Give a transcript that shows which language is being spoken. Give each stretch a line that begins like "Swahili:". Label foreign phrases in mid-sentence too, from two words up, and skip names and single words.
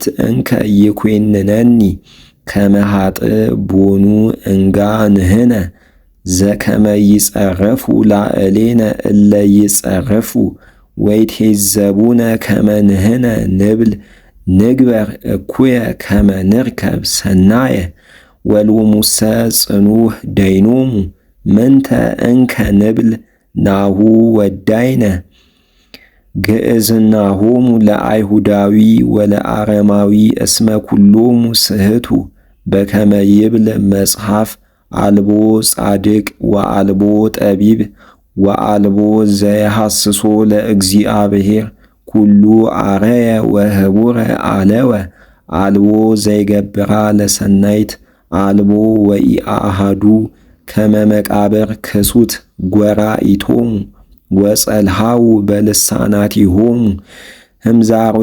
Geez: እንከ ይኰንነኒ ከመ ኀጥእ ቦኑ እንጋ ንሕነ ዘከመ ይጸረፉ ላዕሌነ እለ ይጸረፉ ወይትሄዘቡነ ከመ ንሕነ ንብል ንግበር እኩየ ከመ ንርከብ ሰናየ ወሎሙሰ ጽኑዕ ደይኖሙ ምንተ እንከ ንብል ናሁ ወዳይነ ግእዝናሆሙ ለአይሁዳዊ ወለአረማዊ እስመ ኩሎሙ ስሕቱ በከመ ይብል መጽሐፍ አልቦ ጻድቅ ወአልቦ ጠቢብ ወአልቦ ዘየሐስሶ ለእግዚአብሔር ኩሉ አረየ ወህቡረ አለወ አልቦ ዘይገብራ ለሰናይት አልቦ ወኢአሐዱ ከመ መቃብር ክሱት ጐራኢቶሙ ወጸልሃው በልሳናቲሆሙ ህምዛሮ